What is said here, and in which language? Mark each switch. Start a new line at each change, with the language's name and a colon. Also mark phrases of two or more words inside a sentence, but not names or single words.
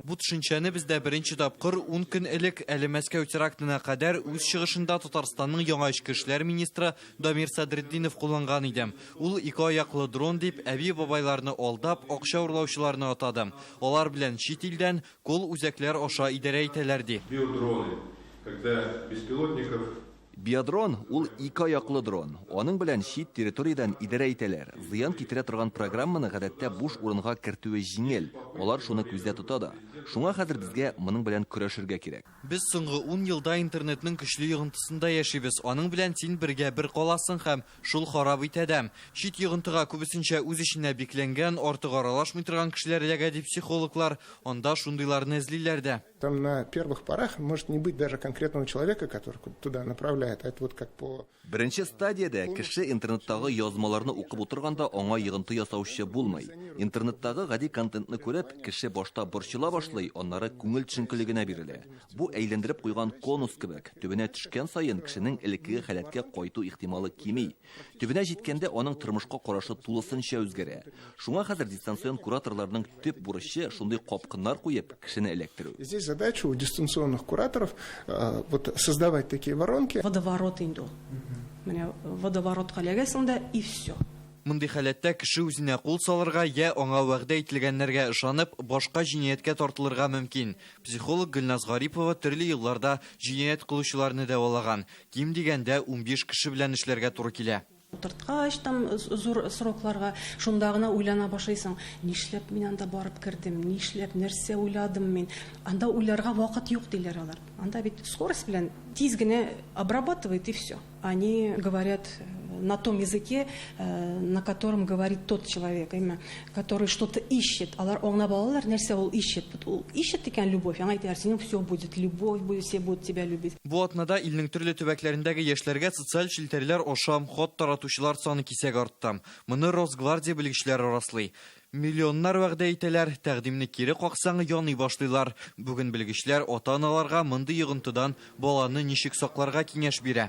Tatar: Бу төшенчәне бездә беренче тапкыр 10 көн элек әле Мәскәү терактына кадәр үз чыгышында Татарстанның яңа эчке эшләр министры Дамир Садретдинов кулланган иде. Ул ике аяклы дрон дип әби бабайларны алдап, акча урлаучыларны атады. Алар белән чит илдән кул үзәкләр аша идарә итәләр ди.
Russian: Биодроны, когда беспилотников.
Tatar: Биодрон ул ике аяклы дрон. Аның белән чит территориядан идарә итәләр. Зыян китерә торган программаны гадәттә буш урынга кертүе җиңел. Алар шуны күздә тота да. Шуңа хәзер безгә моның белән көрәшергә кирәк. Без соңгы 10 елда интернетның көчле йогынтысында яшибез. Аның белән син бергә бер каласың һәм шул харап итәдәм. Чит йогынтыга күбесенчә үз эшенә бикләнгән, артык аралашмый торган кешеләр эләгә дип психологлар анда шундыйларны эзлиләр дә.
Russian: Там на первых порах может не быть даже конкретного человека, который туда направляет. Это вот как по...
Tatar: Беренче стадиядә кеше интернеттагы язмаларны укып утырганда аңа йогынты ясаучы булмый. Интернеттагы гади контентны күреп, кеше башта борчыла башлый, аннары күңел төшенкелегенә бирелә. Бу әйләндереп куйган конус кебек. Төбенә төшкән саен кешенең элеккеге халәткә кайту ихтималы кими. Төбенә җиткәндә аның тормышка карашы тулысынча үзгәрә. Шуңа хәзер дистанцион кураторларның төп бурычы шундый капкыннар куеп кешене эләктерү.
Russian: Здесь задача у дистанционных кураторов вот создавать такие воронки.
Tatar: Водоворот иде. менә водоворотка эләгәсең дә
Russian: и все.
Tatar: Мондый халәттә кеше үзенә кул салырга я аңа вәгъдә ителгәннәргә ышанып, башка җинаяткә тартылырга мөмкин. Психолог Гөлназ Гарипова төрле елларда җинаять кылучыларны дәвалаган. Ким дигәндә 15 кеше белән эшләргә туры килә. Утырткач там зур срокларга шунда гына уйлана башлыйсың. Нишләп мин анда барып кердем? Нишләп, нәрсә уйладым мин? Анда уйларга вакыт юк диләр алар. Анда бит скорость белән тиз генә
Russian: обрабатывает и все. Они говорят на том языке, на котором говорит тот человек, именно, который что-то ищет.
Tatar: Алар аңлап алалар, нәрсә ул ищет. Ул ищет икән любовь. Аңа әйтәләр, синең
Russian: все будет любовь, будет, все будут тебя любить.
Tatar: Бу атнада илнең төрле төбәкләрендәге яшьләргә социаль челтәрләр ашам, хат таратучылар саны кисәк артты. Моны Росгвардия белгечләре раслый. Миллионнар вәгъдә итәләр, тәкъдимне кире каксаң яный башлыйлар. Бүген белгечләр ата-аналарга мондый йогынтыдан баланы ничек сакларга киңәш бирә.